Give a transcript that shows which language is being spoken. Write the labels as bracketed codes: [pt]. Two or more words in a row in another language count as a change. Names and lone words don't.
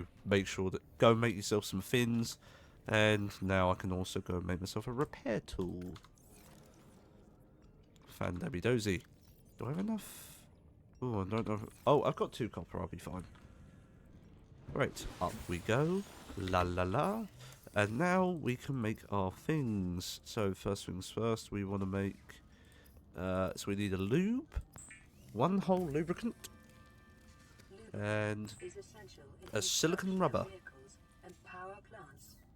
[en] Make sure that... Go make yourself some fins. And now I can also go and make myself a repair tool. Fan-dabby dozy. Do I have enough? Oh, I don't know. Oh, I've got 2 copper. I'll be fine. Right, up we go. La la la. And now we can make our things. So first things first, we want to make... so we need a lube. 1 whole lubricant. And a silicon rubber. And power plants.